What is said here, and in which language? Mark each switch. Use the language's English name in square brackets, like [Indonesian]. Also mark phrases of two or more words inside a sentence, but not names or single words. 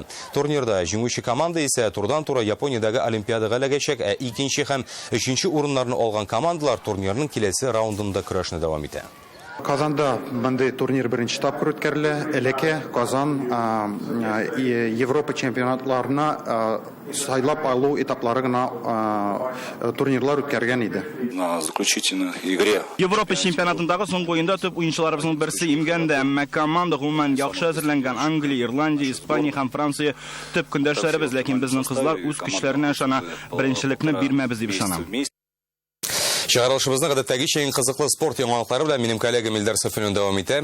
[Tatar] Турнирда җиңүче команда исә турдан-тура Япониядәге Олимпиадага эләгәчәк, 2нче һәм 3нче урыннарны алган командалар турнирның киләсе раундында көрәшне дәвам итә. Казанда бындай турнир беренче тапкыр үткәрелә. Элеке Казан Европа чемпионатларына сайлап алу этаплары гына турнирлар үткәргән иде. [Russian] На заключительной игре. [Tatar] Европа чемпионатындагы соңгы уенда төп уенчыларыбызның берсе имгән дә, әмма команда гомумән яхшы әзерләнгән. Англия, Ирландия, Испания һәм Франция төп көндәшләребез, ләкин безнең кызлар үз көчләренә ышана, беренчелекне бирмәбез дип ышанам. Чыгарылышыбызны гадәттәгечә иң кызыклы спорт яңалыклары белән минем коллегам Илдар Сафинов дәвам итә.